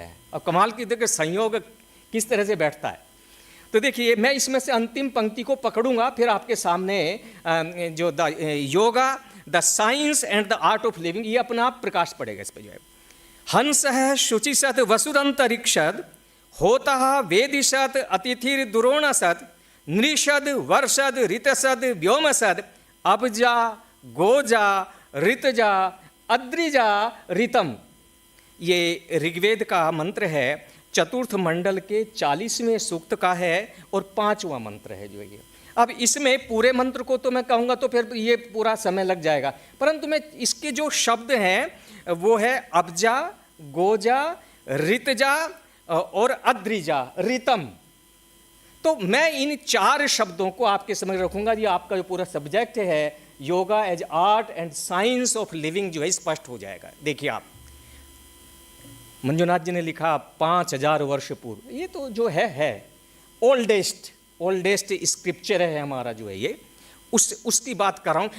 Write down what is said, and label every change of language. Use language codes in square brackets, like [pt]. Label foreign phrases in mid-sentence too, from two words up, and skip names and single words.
[hi] अब कमाल की देखिए संयोग किस तरह से बैठता है। तो देखिए मैं इसमें से अंतिम पंक्ति को पकड़ूंगा, फिर आपके सामने जो [en] yoga the science and the art of living, [hi] ये अपना आप प्रकाश पड़ेगा इस पर जो है। [sa] हंस है शुचिसत वसुदंतरिक्षद होता वेदिशत अतिथिर दुरोणसद नृषद वर्षद ऋतसद व्योमसद अबजा गोजा ऋतजा अद्रिजा ऋतम। [hi] ये ऋग्वेद का मंत्र है, चतुर्थ मंडल के 40वें सूक्त का है और 5वां मंत्र है जो ये। अब इसमें पूरे मंत्र को तो मैं कहूँगा तो फिर ये पूरा समय लग जाएगा, परंतु मैं इसके जो शब्द हैं वो है [sa] अबजा गोजा ऋतजा [hi] और [sa] अद्रिजा ऋतम। [hi] तो मैं इन 4 शब्दों को आपके समझ रखूंगा। ये आपका जो पूरा सब्जेक्ट है [en] yoga as art and science of living [hi] जो है स्पष्ट हो जाएगा। देखिए आप, मंजुनाथ जी ने लिखा 5000 वर्ष पूर्व, ये तो जो है [en] oldest scripture [hi] है हमारा जो है ये, उसकी बात कर रहा हूँ।